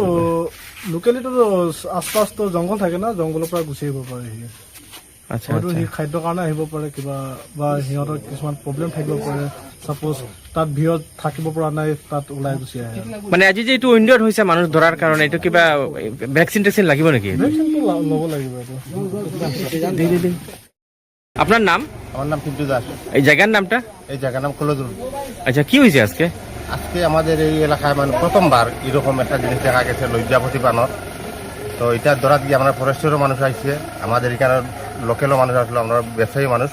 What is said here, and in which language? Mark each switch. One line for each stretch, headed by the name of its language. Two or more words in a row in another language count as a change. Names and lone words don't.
Assamese: লোকেলিটিটো আশপাশটো জংঘল থাকে না, জংঘলৰ পৰা গুচি আহিব পাৰে সি। আচ্ছা হয়তো সি খাদ্যৰ কাৰণে আহিব পাৰে কিবা, বা সিহঁতৰ কিছুমান প্ৰব্লেম থাকিব পাৰে। চাপ'জ তাত ভিৰত থাকিব পৰা নাই, তাত ওলাই গুচি আহে। মানে আজি যে এইটো ইণ্ডিয়াত হৈছে মানুহ ধৰাৰ কাৰণে এইটো কিবা ভেকচিন টেকচিন লাগিব নেকি? ভেকচিনটো ল'ব লাগিব এইটো।
Bangla: আপনার নাম? আমার নাম পিন্টু দাস। এই জায়গার নামটা? এই জায়গার নাম কলজুল। আচ্ছা, কি হয়েছে আজকে? আজকে আমাদের এই এলাকায় মানে প্রথমবার এরকম একটা জিনিস দেখা গেছে, লজ্জাপতি বানর। তো এটা ধরাত গিয়ে আমরা ফরেস্টেরও মানুষ আসছে, আমাদের এখানে লোকেলও মানুষ আসলো, আমরা ব্যবসায়ী মানুষ।